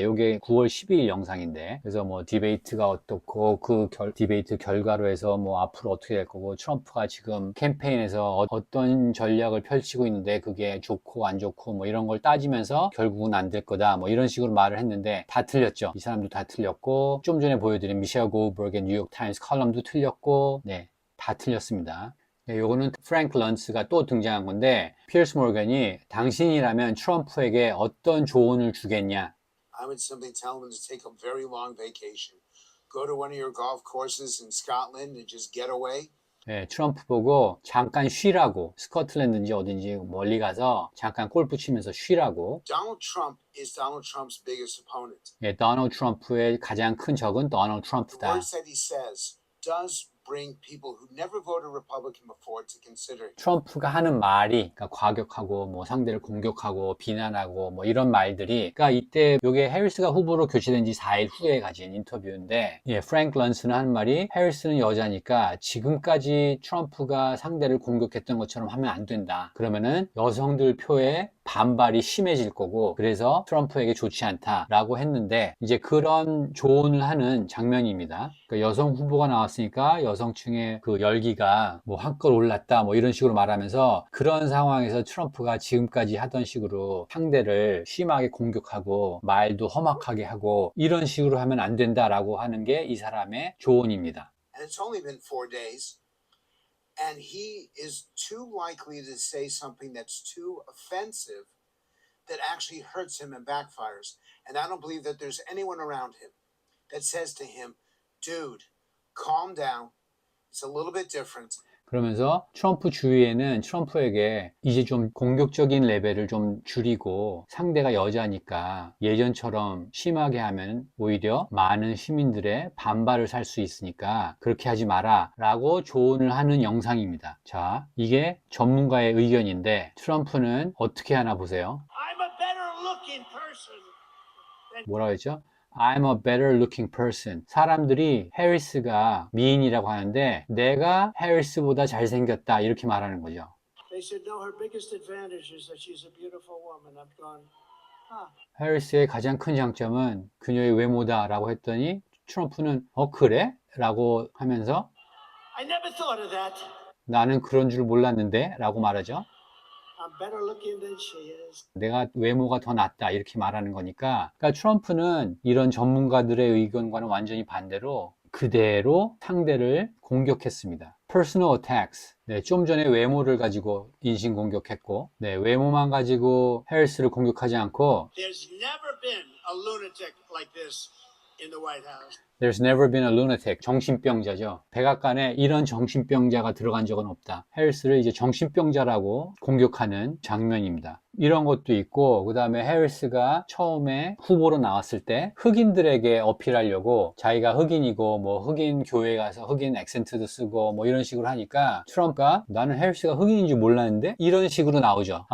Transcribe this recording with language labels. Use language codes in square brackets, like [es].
[ko] 이게 9월 12일 영상인데 그래서 뭐 디베이트가 어떻고 그 디베이트 결과로 해서 뭐 앞으로 어떻게 될 거고 트럼프가 지금 캠페인에서 어떤 전략을 펼치고 있는데 그게 좋고 안 좋고 뭐 이런 걸 따지면서 결국은 안 될 거다 뭐 이런 식으로 말을 했는데 다 틀렸죠. 이 사람도 다 틀렸고 좀 전에 보여드린 미셸 골드버그의 뉴욕 타임스 컬럼도 틀렸고 네, 다 틀렸습니다. 네, 요거는 프랭크 런츠가 또 등장한 건데 피어스 모건이 당신이라면 트럼프에게 어떤 조언을 주겠냐? [en] I would simply tell him to take a very long vacation. Go to one of your golf courses in Scotland and just get away. [ko] 네, 트럼프 보고 잠깐 쉬라고 스코틀랜드인지 어딘지 멀리 가서 잠깐 골프 치면서 쉬라고. [en] Donald Trump is Donald Trump's biggest opponent. [ko] 네, 도널드 트럼프의 가장 큰 적은 도널드 [en] The [ko] 트럼프다. [en] words that he says does bring people who never voted Republican before to consider him. [ko] 트럼프가 하는 말이 그러니까 과격하고 뭐 상대를 공격하고 비난하고 뭐 이런 말들이 그러니까 이때 요게 해리스가 후보로 교체된 지 4일 후에 가진 인터뷰인데 예, 프랭크 런스는 하는 말이 해리스는 여자니까 지금까지 트럼프가 상대를 공격했던 것처럼 하면 안 된다. 그러면은 여성들 표에 반발이 심해질 거고 그래서 트럼프에게 좋지 않다라고 했는데 이제 그런 조언을 하는 장면입니다. 그러니까 여성 후보가 나왔으니까 여성층의 그 열기가 뭐 한껏 올랐다 뭐 이런 식으로 말하면서 그런 상황에서 트럼프가 지금까지 하던 식으로 상대를 심하게 공격하고 말도 험악하게 하고 이런 식으로 하면 안 된다라고 하는 게 이 사람의 조언입니다. [en] And it's only been 4 days. And he is too likely to say something that's too offensive that actually hurts him and backfires. And I don't believe that there's anyone around him that says to him, dude, calm down. It's a little bit different. [ko] 그러면서 트럼프 주위에는 트럼프에게 이제 좀 공격적인 레벨을 좀 줄이고 상대가 여자니까 예전처럼 심하게 하면 오히려 많은 시민들의 반발을 살 수 있으니까 그렇게 하지 마라 라고 조언을 하는 영상입니다. 자, 이게 전문가의 의견인데 트럼프는 어떻게 하나 보세요. [en] I'm a better looking person. [ko] 뭐라고 했죠? [en] I'm a better looking person. [ko] 사람들이 해리스가 미인이라고 하는데 내가 해리스보다 잘생겼다 이렇게 말하는 거죠. [en] They said, no, her biggest advantage is that she's a beautiful woman. I'm going, [ko] 해리스의 가장 큰 장점은 그녀의 외모다라고 했더니 트럼프는 그래? 라고 하면서 [en] I never thought of that. [ko] 나는 그런 줄 몰랐는데 라고 말하죠. [en] I'm better looking than she is. [ko] 내가 외모가 더 낫다 이렇게 말하는 거니까, 그러니까 트럼프는 이런 전문가들의 의견과는 완전히 반대로 그대로 상대를 공격했습니다. [en] Personal attacks. [ko] 네, 좀 전에 외모를 가지고 인신 공격했고, 네, 외모만 가지고 해리스를 공격하지 않고 [en] There's never been a lunatic like this in the White House. There's never been a lunatic. [ko] 정신병자죠. 백악관에 이런 정신병자가 들어간 적은 없다. 해리스를 이제 정신병자라고 공격하는 장면입니다. 이런 것도 있고, 그 다음에 해리스가 처음에 후보로 나왔을 때 흑인들에게 어필하려고 자기가 흑인이고 뭐 흑인 교회 가서 흑인 액센트도 쓰고 뭐 이런 식으로 하니까 트럼프가 나는 해리스가 흑인인 줄 몰랐는데 이런 식으로 나오죠.